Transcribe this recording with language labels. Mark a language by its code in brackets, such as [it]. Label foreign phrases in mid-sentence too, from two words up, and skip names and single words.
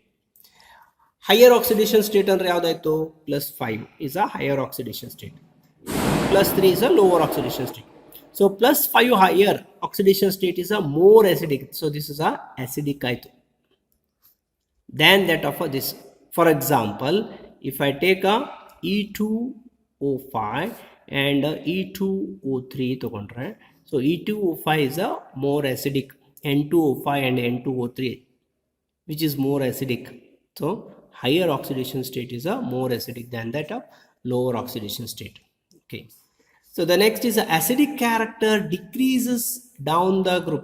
[en] Higher oxidation state [kn] ಅಂದ್ರೆ ಯಾವುದಾಯ್ತು [en] +5 is a higher oxidation state. +3 is a lower oxidation state. So +5 higher oxidation state is a more acidic. So this is a acidic aitu than that of this. For example, if I take a E2O5 and E2O3 ತಗೊಂಡ್ರೆ, so E2O5 is a more acidic, N2O5 and N2O3, which is more acidic. So higher oxidation state is a more acidic than that of lower oxidation state. Okay. So the next is acidic character decreases down the group.